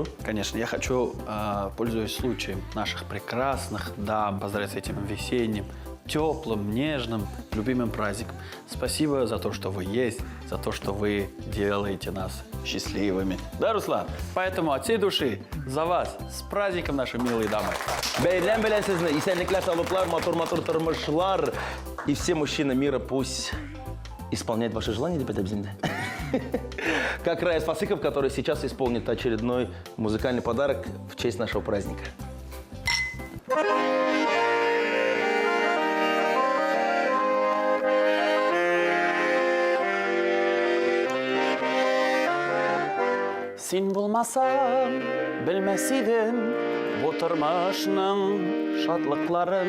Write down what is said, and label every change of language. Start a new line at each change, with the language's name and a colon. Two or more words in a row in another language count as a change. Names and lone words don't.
Russian: Конечно, я хочу, пользуясь случаем, наших прекрасных дам поздравить с этим весенним, теплым, нежным, любимым праздником. Спасибо за то, что вы есть, за то, что вы делаете нас счастливыми. Да, Руслан? Поэтому от всей души за вас с праздником, наши милые дамы.
Tatar: Бейлен белен сезне. Исәнлекләр, саулыклар, матур-матур тормышлар.
Russian: И все мужчины мира пусть исполняют ваши желания,
Tatar: деп әйтәбез инде.
Russian: Как Раис Фасыхов, который сейчас исполнит очередной музыкальный подарок в честь нашего праздника.
Tatar: Син булмасаң, белмәс идем бу тормышның шатлыкларын.